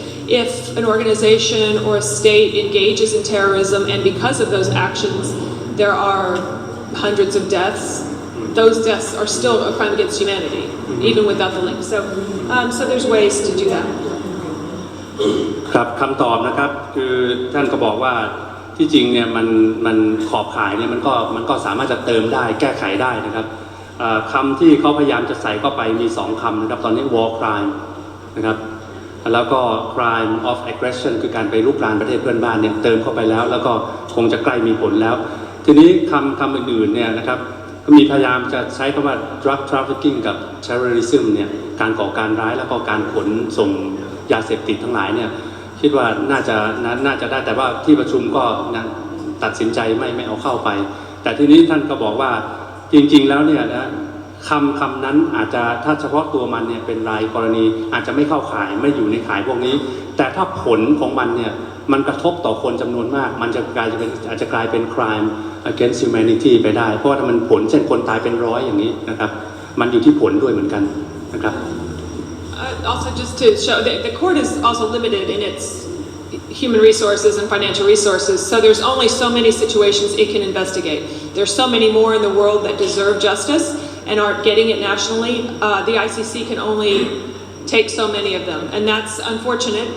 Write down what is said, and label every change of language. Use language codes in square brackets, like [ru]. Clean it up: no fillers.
[en] If an organization or a state engages in terrorism and because of those actions there are hundreds of deaths, those deaths are still a crime against humanity, even without the link. So there's ways to do that. [th] ครับคำตอบนะครับคือท่านก็บอกว่าที่จริงเนี่ยมันขอบข่ายเนี่ยมันก็สามารถจะเติมได้แก้ไขได้นะครับ คำที่เขาพยายามจะใส่เข้าไปมี2คำนะครับตอนนี้ war crime นะครับแล้วก็ crime of aggression คือการไปรุกรานประเทศเพื่อนบ้านเนี่ยเติมเข้าไปแล้วแล้วก็คงจะใกล้มีผลแล้วทีนี้คำอื่นๆเนี่ยนะครับก็มีพยายามจะใช้คำว่า drug trafficking กับ terrorism เนี่ยการก่อการร้ายแล้วก็การขนส่งยาเสพติดทั้งหลายเนี่ยคิดว่าน่าจะได้แต่ว่าที่ประชุมก็ ตัดสินใจไม่เอาเข้าไปแต่ทีนี้ท่านก็บอกว่าจริงๆแล้วเนี่ยนะคำนั้นอาจจะถ้าเฉพาะตัวมันเนี่ยเป็นรายกรณีอาจจะไม่เข้าข่ายไม่อยู่ในข่ายพวกนี้แต่ถ้าผลของมันเนี่ยมันกระทบต่อคนจำนวนมากมันอาจจะกลายเป็น crime against humanity ไปได้เพราะว่าถ้ามันผลเช่นคนตายเป็น100อย่างนี้นะครับมันอยู่ที่ผลด้วยเหมือนกันนะครับ [en] Also, just to show, the court is also limited in its human resources and financial resources, so there's only so many situations it can investigate. There's so many more in the world that deserve justice and aren't getting it nationally. The ICC can only take so many of them, and that's unfortunate.